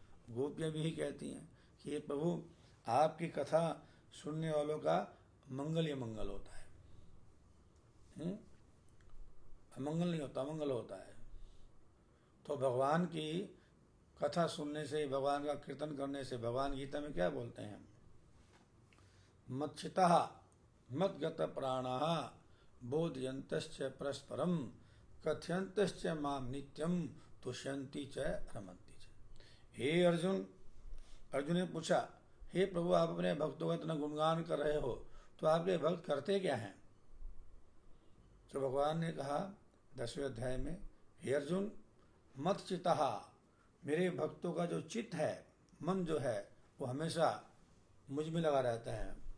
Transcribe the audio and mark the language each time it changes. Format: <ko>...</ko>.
<hi>गोपियाँ भी ही कहती हैं कि हे प्रभु, आपकी कथा सुनने वालों का मंगल ही मंगल होता है। अमंगल नहीं होता, मंगल होता है। तो भगवान की कथा सुनने से, भगवान का कीर्तन करने से, भगवान गीता में क्या बोलते हैं?</hi> <sa>मच्छिता मद्गत प्राणाः बोधयन्तश्च परस्परम कथयन्तश्च माम नित्यम तुष्यन्ति च रमन्ति च।</sa> <hi>हे अर्जुन, अर्जुन ने पूछा, हे प्रभु, आप अपने भक्तों का इतना गुणगान कर रहे हो, तो आपके भक्त करते क्या हैं? तो भगवान ने कहा 10वें अध्याय में, हे अर्जुन, मत चित्तः, मेरे भक्तों का जो चित्त है, मन जो है, वो हमेशा मुझ में लगा रहता है।</hi>